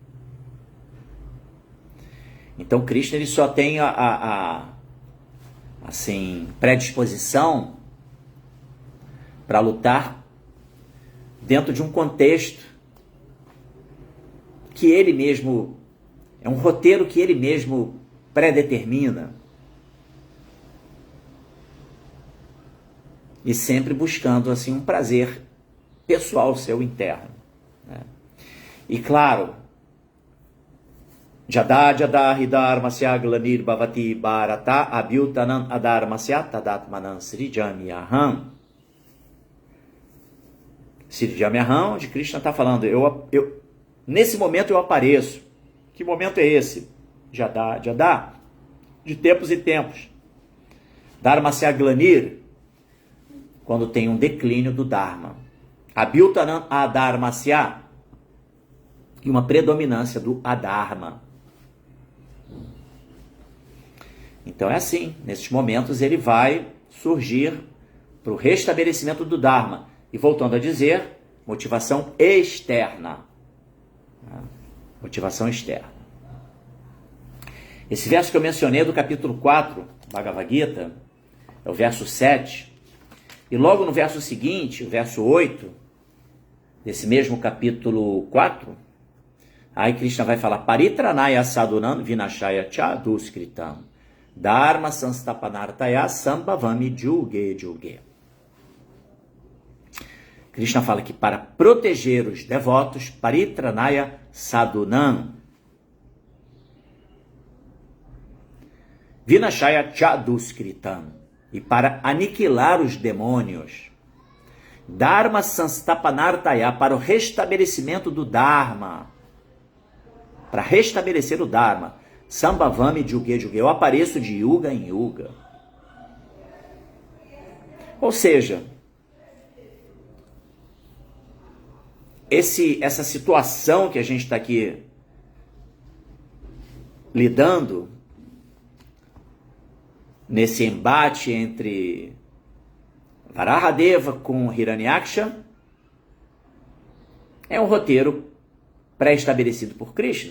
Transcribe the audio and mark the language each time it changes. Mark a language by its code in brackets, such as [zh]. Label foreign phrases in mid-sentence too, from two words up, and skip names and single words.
[pt] Então Krishna ele só tem assim, predisposição para lutar dentro de um contexto que ele mesmo, é um roteiro que ele mesmo predetermina. E sempre buscando assim um prazer pessoal seu interno. Né? E claro, [sa] यदा हि धर्मस्य ग्लानिर् भवति भारत अभ्युत्थानम् अधर्मस्य तदात्मानं सृजाम्यहम्. Srijamyaham, [pt] de Krishna está falando, nesse momento eu apareço. Que momento é esse? Jada, de tempos e tempos. [sa] धर्मस्य ग्लानिर्, [pt] quando tem um declínio do Dharma. [sa] अभ्युत्थानम् अधर्मस्य, [pt] e uma predominância do adharma. Então é assim, nesses momentos ele vai surgir para o restabelecimento do Dharma. E voltando a dizer, motivação externa. Motivação externa. Esse verso que eu mencionei do capítulo 4, Bhagavad Gita, é o verso 7. E logo no verso seguinte, o verso 8, desse mesmo capítulo 4, aí Krishna vai falar, [sa] परित्राणाय साधूनां विनाशाय च दुष्कृताम् धर्म संस्थापनार्थाय सम्भवामि युगे युगे. [pt] Krishna fala que para proteger os devotos, [sa] परित्राणाय साधूनां विनाशाय च दुष्कृताम्, [pt] e para aniquilar os demônios, [sa] धर्म संस्थापनार्थाय, [pt] para o restabelecimento do Dharma, para restabelecer o Dharma, [sa] सम्भवामि युगे युगे, [pt] eu apareço de Yuga em Yuga. Ou seja, essa situação que a gente está aqui lidando, nesse embate entre Varahadeva com Hiranyaksha, é um roteiro pré-estabelecido por Krishna.